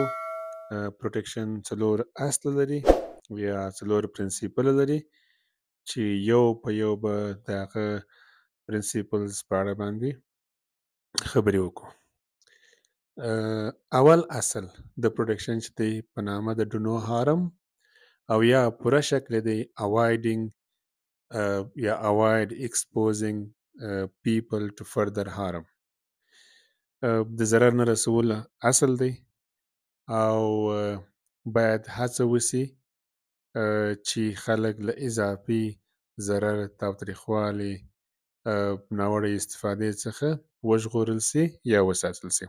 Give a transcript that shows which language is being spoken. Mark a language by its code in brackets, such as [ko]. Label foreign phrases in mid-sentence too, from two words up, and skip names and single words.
[ps] پروټیکشن څلور اصل لري یا څلور پرنسپل لري چې یو په یو به د هغه پرنسپلز په اړه باندې خبرې وکړو. اول اصل د پروټیکشن چې دی په نامه د [en] do no harm [ps] او یا پوره شکل دی avoiding یا [en] avoid exposing people to further harm. [ps] د ضرر نه رسول اصل دی او باید هڅه وسی چې خلک له اضافي ضرر تاوتریخوالي ناوړه استفادې څخه وژغورل سي یا وساتل سي.